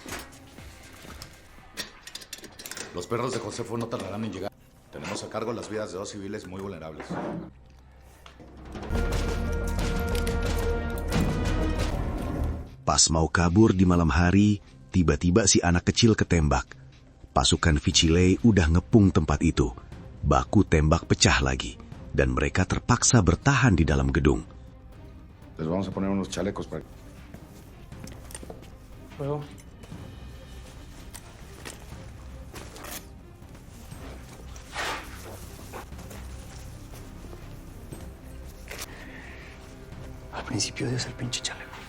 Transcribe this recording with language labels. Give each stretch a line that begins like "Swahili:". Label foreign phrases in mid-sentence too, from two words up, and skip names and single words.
Spanish: Los perros de Josefo no tardarán en llegar. Tenemos a cargo las vidas de 2 civiles muy vulnerables.
Indonesian: Pas mau kabur di malam hari, tiba-tiba si anak kecil ketembak. Pasukan Vicile udah ngepung tempat itu. Baku tembak pecah lagi, dan mereka terpaksa bertahan di dalam gedung.
Spanish: Les vamos a poner unos chalecos para... Fuego. Al principio odias el pinche chaleco.